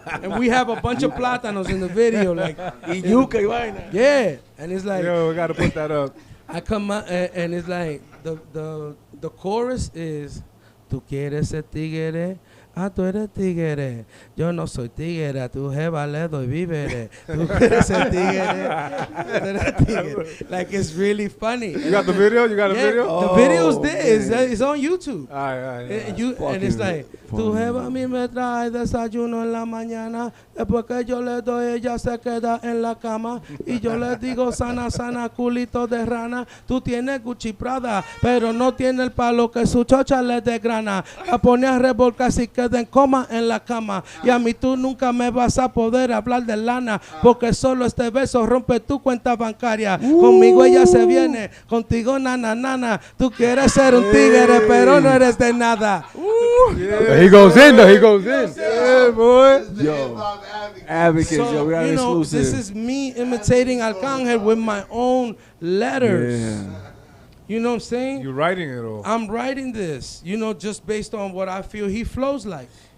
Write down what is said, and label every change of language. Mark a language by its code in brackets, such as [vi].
[en] And we have a bunch of plátanos in the video. Like, [es] Y yuca y vaina. [en] yeah. And it's like, Yo, we gotta put that up. I come out and it's like the chorus is [es] tú quieres ser tigre, tú eres tigre. Yo no soy tigre, tu jeva le doy vívere. Tú quieres ser tigre, tú eres tigre. [en] Like it's really funny. You got the video? You got a Yeah, video? the video's there. man. It's on YouTube. All right, all right. And it's like, [es] tu jeva a mí me trae desayuno en la mañana, después que yo le doy ella se queda en la cama y yo le digo sana, sana, culito de rana, tú tienes Gucci Prada, pero no tiene el palo que su chocha le desgrana, la pone a revolcar así que quedé en coma en la cama. Y a mí tú nunca me vas a poder hablar de lana, porque solo este beso rompe tu cuenta bancaria. Conmigo ella se viene, contigo nana nana. Tú quieres ser un tigre, pero no eres de nada. [en] He goes in though. He goes in. Yeah, boy. Yo, advocates, yo, we got you know, exclusive. this is me imitating Arcángel with my own letters. Yeah. You know what I'm saying? You're writing it all. I'm writing this, you know, just based on what I feel he flows like.